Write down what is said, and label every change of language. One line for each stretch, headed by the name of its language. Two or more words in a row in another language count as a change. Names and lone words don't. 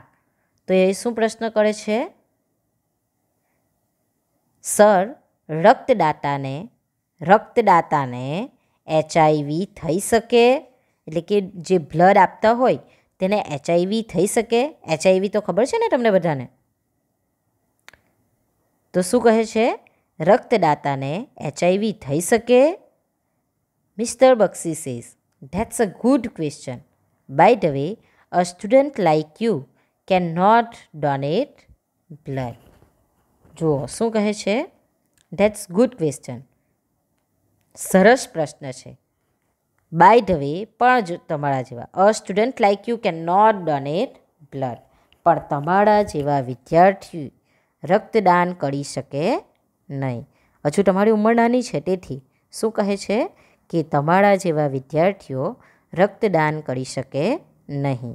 Gujarati: તો એ શું પ્રશ્ન કરે છે? સર, રક્તદાતાને HIV થઈ શકે? એટલે કે જે બ્લડ આપતા હોય તેને HIV થઈ શકે? HIV તો ખબર છે ને તમને બધાને? તો શું કહે છે? રક્તદાતાને HIV થઈ શકે?
English: Mr. Bakshi says, that's a good question. By the way, a student like you cannot donate blood.
Gujarati: જુઓ શું કહે છે?
English: That's good question.
Gujarati: સરસ પ્રશ્ન છે.
English: by the way,
Gujarati: પણ જો તમારા જેવા
English: a student like you can not donate blood,
Gujarati: પણ તમારા જેવા વિદ્યાર્થી રક્તદાન કરી શકે નહીં. હજુ તમારી ઉંમર નાની છે, તેથી શું કહે છે કે તમારા જેવા વિદ્યાર્થીઓ રક્તદાન કરી શકે નહીં.